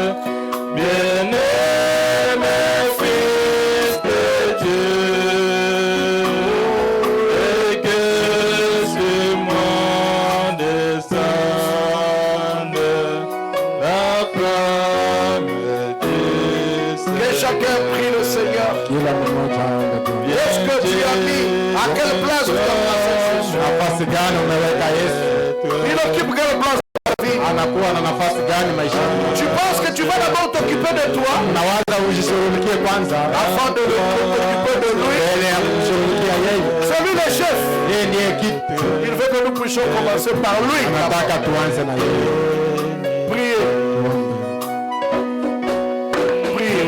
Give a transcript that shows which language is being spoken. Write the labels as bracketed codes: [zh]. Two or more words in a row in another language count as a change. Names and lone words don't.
[fr] Bien-aimé Fils de Dieu, et que sur moi descende la flamme du Seigneur. Que chacun prie le Seigneur. [sw] Kila mmoja aombe tu. [fr] Est-ce que tu as mis à quelle place tu as placé Jésus? [sw] Nafasi gani umeweka Yesu? [fr] Il occupe quelle place dans ta vie? [sw] Anakuwa na nafasi gani maishani mwako? [fr] Tu penses que tu vas d'abord t'occuper de toi [sw] Unawaza ujishughulikie kwanza [fr] afin de t'occuper de lui? [sw] mbele ya kumshughulikia yeye. [fr] C'est lui le chef. [sw] Yeye ndiye kitu. [fr] Il veut que nous puissions commencer par lui. [sw] Anataka tuanze na yeye. [fr] Priez, priez.